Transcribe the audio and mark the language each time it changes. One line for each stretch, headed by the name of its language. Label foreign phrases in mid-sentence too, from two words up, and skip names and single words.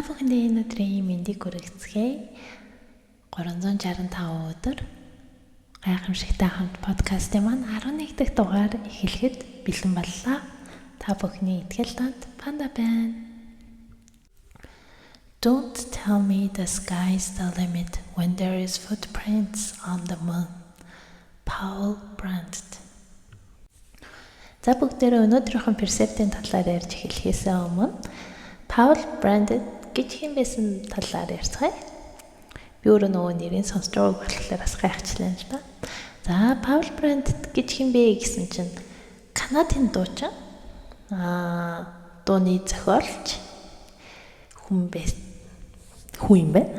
Mongolian: бүхэндээ өнөөдрийн мэндийг хүргэцгээе. 365 өдөр гайхамшигтай хамт подкастын маань 11 дахь дугаар эхлэхэд бэлэн боллоо. Та бүхний итгэл танд Панда байна.
English: Don't tell me the sky is the limit when there is footprints on the moon. Paul Brandt.
Mongolian: За бүгдээрээ өнөөдрийнхэн персептийн талаар ярьж эхлэхээс өмнө Paul Brandt гэж хэм байсан талаар ярьцгаая. Би өөрөө нөгөө нэрийг сонсож байгааг болохоор бас гайхчлаа л да. За Paul Brandt гэж хэм бэ гэсэн чинь Канадын дуучин дууны зохиолч хүн юм байна.